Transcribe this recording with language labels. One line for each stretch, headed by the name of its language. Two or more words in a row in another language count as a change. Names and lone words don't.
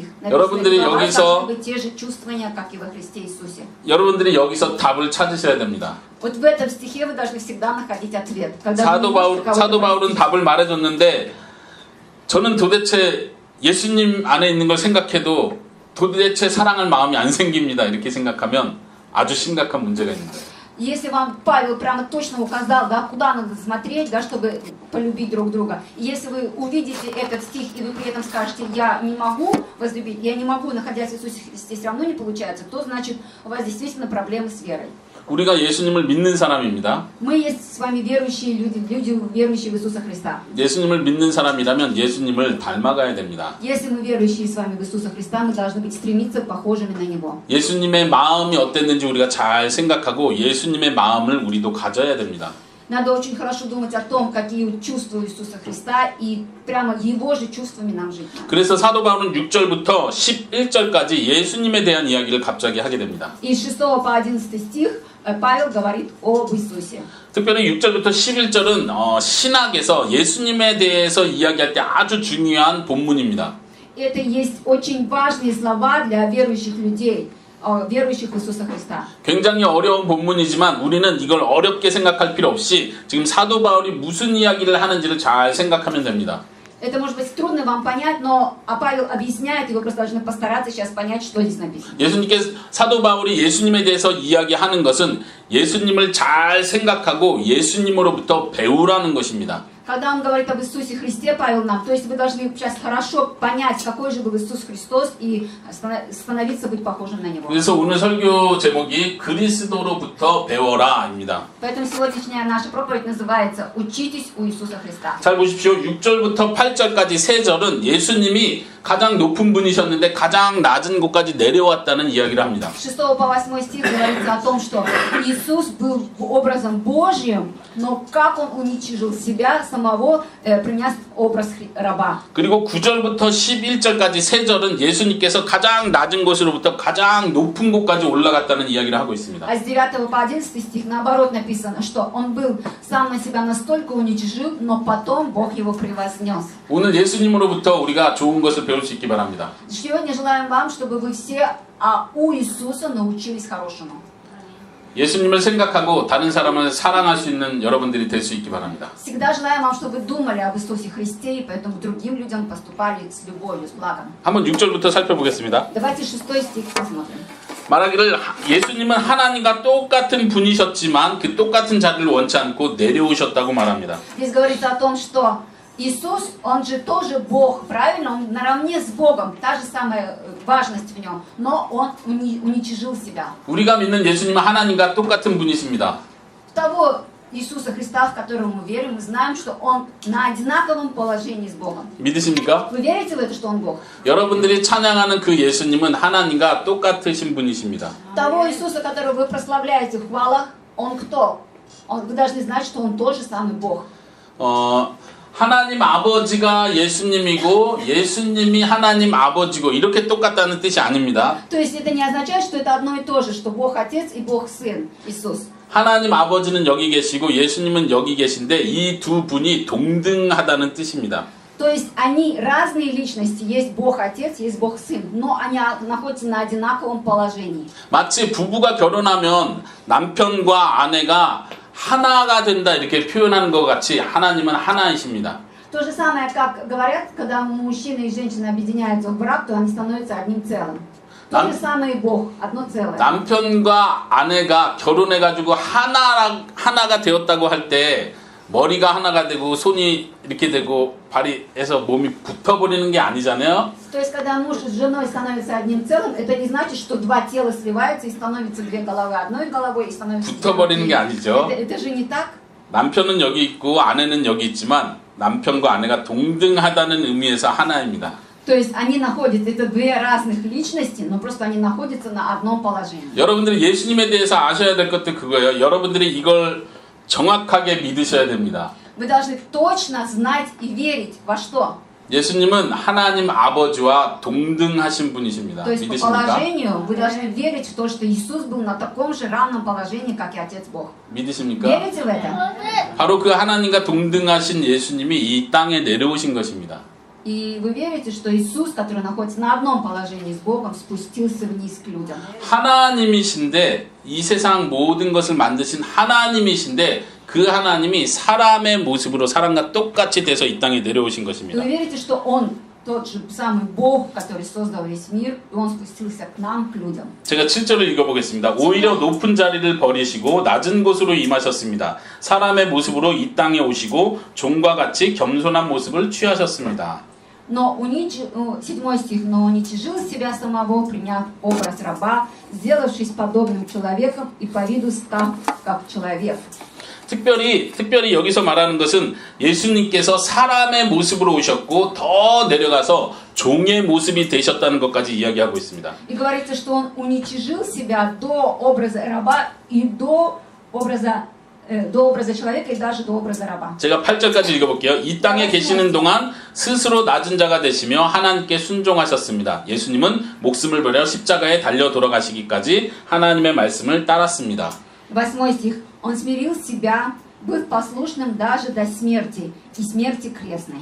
Korean: 여러분들이
Russian: Написано, «В вас
Korean: 여기서-
Russian: должны быть те же чувствования, как и во Христе Иисусе».
Korean: 여러분들이 여기서 답을 찾으셔야 됩니다.
Russian: Вот в этом стихе вы должны всегда находить ответ. Когда
Korean: 사도
Russian: вы видите кого-то
Korean: 바울은
Russian: простить.
Korean: 답을 말해줬는데 저는 도대체 예수님 안에 있는 걸 생각해도 도대체 사랑할 마음이 안 생깁니다. 이렇게 생각하면 아주 심각한 문제가 있는 거예요.
Russian: Если вам Павел прямо точно указал, да, куда надо смотреть, да, чтобы полюбить друг друга, и если вы увидите этот стих, и вы при этом скажете, я не могу возлюбить, я не могу, находясь в Иисусе Христе, все равно не получается, то значит у вас действительно проблемы с верой.
Korean: 우리가 예수님을 믿는 사람입니다.
Russian: Мы есть с вами верующие люди, люди, верующие в Иисуса Христа.
Korean: 예수님을 믿는 사람이라면 예수님을 닮아가야 됩니다.
Russian: Если мы верующие с вами в Иисуса Христа, мы должны быть стремиться похожими на Него.
Korean: 예수님의 마음이 어땠는지 우리가 잘 생각하고 예수님의 마음을 우리도 가져야 됩니다.
Russian: Надо очень хорошо думать о том, какие чувства Иисуса Христа, и прямо Его же чувствами нам жить.
Korean: 그래서 사도 바울은 6절부터 11절까지 예수님에 대한 이야기를 갑자기 하게 됩니다.
Russian: И с 6 по 11 стих Павел говорит об Иисусе.
Korean: 특별히 6절부터 11절은 신학에서 예수님에 대해서 이야기할 때 아주 중요한 본문입니다.
Russian: Это есть очень важные слова для верующих людей, верующих в Иисуса Христа.
Korean: 굉장히 어려운 본문이지만 우리는 이걸 어렵게 생각할 필요 없이 지금 사도 바울이 무슨 이야기를 하는지를 잘 생각하면 됩니다.
Russian: Это может быть трудно вам понять, но Павел объясняет, и вы просто должны постараться сейчас понять, что здесь написано.
Korean: 예수님께 사도 바울이 예수님에 대해서 이야기하는 것은 예수님을 잘 생각하고 예수님으로부터 배우라는 것입니다.
Russian: Когда он говорит об Иисусе Христе, Павел нам, то есть вы должны сейчас хорошо понять, какой же был Иисус Христос, и становиться быть похожим на Него.
Korean: 그래서 오늘 설교 제목이 그리스도로부터 배워라입니다.
Russian: Поэтому сегодняшняя наша проповедь называется «Учитесь у Иисуса Христа».
Korean: 잘 보십시오. 6절부터 8절까지 3절은 예수님이 가장 높은 분이셨는데 가장 낮은 곳까지 내려왔다는 이야기를 합니다.
Russian: С 6 по 8 стих говорится о том, что Иисус был образом Божьим, но как Он уничижил себя самого, приняв образ раба.
Korean: 그리고 9절부터 11절까지 3절은 예수님께서 가장 낮은 곳으로부터 가장 높은 곳까지 올라갔다는 이야기를 하고 있습니다.
Russian: А с 9 по 11 стих наоборот написано, что Он был сам на себя настолько уничижил, но потом Бог Его превознес.
Korean: 오늘 예수님으로부터 우리가 좋은 것을 배울 수 있기 바랍니다.
Russian: Сегодня желаем вам, чтобы вы все у Иисуса научились хорошему.
Korean: 예수님을 생각하고 다른 사람을 사랑할 수 있는 여러분들이 될 수 있기 바랍니다.
Russian: Всегда желаем вам, чтобы вы думали об Иисусе Христе, и поэтому к другим людям поступали с любовью, с благом.
Korean: 한번 6절부터 살펴보겠습니다.
Russian: Давайте 6 стих посмотрим.
Korean: 말하기를 예수님은 하나님과 똑같은 분이셨지만 그 똑같은 자리를 원치 않고 내려오셨다고 말합니다.
Russian: Здесь говорится о том, что Иисус, Он же тоже Бог, правильно? Он наравне с Богом, та же самая важность в Нем, но Он уничижил себя.
Korean: 우리가 믿는 예수님은 하나님과 똑같은 분이십니다.
Russian: Того Иисуса Христа, в которого мы верим, мы знаем, что Он на одинаковом положении с Богом.
Korean: 믿으십니까?
Russian: Вы верите в это, что Он Бог?
Korean: 여러분들이 찬양하는 그 예수님은 하나님과 똑같으신 분이십니다.
Russian: Того Иисуса, которого вы прославляете в хвалах, Он кто? Вы должны знать, что Он тоже самый Бог.
Korean: 하나님 아버지가 예수님이고 예수님이 하나님 아버지고 이렇게 똑같다는 뜻이 아닙니다.
Russian: То есть это не означает, что это одно и то же, что Бог Отец и Бог Сын, Иисус.
Korean: 하나님 아버지는 여기 계시고 예수님은 여기 계신데 이 두 분이 동등하다는 뜻입니다.
Russian: То есть они разные личности, есть Бог Отец, есть Бог Сын, но они находятся на одинаковом положении.
Korean: 마치 부부가 결혼하면 남편과 아내가 하나가 된다 이렇게 표현하는 것 같이 하나님은 하나이십니다.
Russian: То же самое, как говорят, когда мужчина и женщина объединяются в брак, то они становятся одним целым. То же самое и Бог, одно целое.
Korean: 남편과 아내가 결혼해가지고 하나가 되었다고 할 때 머리가 하나가 되고 손이 이렇게 되고 발이 해서 몸이 붙어버리는 게 아니잖아요.
Russian: То есть, когда муж с женой становятся одним целым, это не значит, что два тела сливаются и становятся две головы одной головой и становятся...
Korean: 붙어버리는 게 아니죠.
Russian: Это же не так.
Korean: 남편은 여기 있고 아내는 여기 있지만 남편과 아내가 동등하다는 의미에서 하나입니다.
Russian: То есть, они находятся, это две разных личности, но просто они находятся на одном положении.
Korean: 여러분들이 예수님에 대해서 아셔야 될 것도 그거예요. 여러분들이 이걸 정확하게 믿으셔야 됩니다.
Russian: Вы должны точно знать и верить во что?
Korean: 예수님은 하나님 아버지와 동등하신 분이십니다.
Russian: То есть по
Korean: 믿으십니까?
Russian: положению вы должны верить в то, что Иисус был на таком же равном положении, как и Отец Бог.
Korean: 믿으십니까?
Russian: Верите в это?
Korean: 바로 그 하나님과 동등하신 예수님이 이 땅에 내려오신 것입니다.
Russian: И вы верите, что Иисус, который находится на одном положении с Богом, спустился вниз к людям.
Korean: 하나님이신데 이 세상 모든 것을 만드신 하나님이신데 그 하나님이 사람의 모습으로 사람과 똑같이 돼서 이 땅에 내려오신 것입니다.
Russian: Вы верите, что Он тот же самый Бог, который создал весь мир, и Он спустился к нам, к людям.
Korean: 제가 7절을 읽어보겠습니다. 오히려 높은 자리를 버리시고 낮은 곳으로 임하셨습니다. 사람의 모습으로 이 땅에 오시고 종과 같이 겸손한 모습을 취하셨습니다.
Russian: Но 7 стих, но уничижил себя самого, приняв образ раба, сделавшись подобным человеком и по виду став как человек.
Korean: 특별히 여기서 말하는 것은 예수님께서 사람의 모습으로 오셨고 더 내려가서 종의 모습이 되셨다는 것까지 이야기하고 있습니다.
Russian: И говорится, что Он уничижил себя до образа раба и до образа человека и даже до образа раба.
Korean: 제가 8절까지 읽어볼게요. 이 땅에 계시는 동안 스스로 낮은 자가 되시며 하나님께 순종하셨습니다. 예수님은 목숨을 버려 십자가에 달려 돌아가시기까지 하나님의 말씀을 따랐습니다.
Russian: 8 стих. Он смирил себя, был послушным даже до смерти и смерти крестной.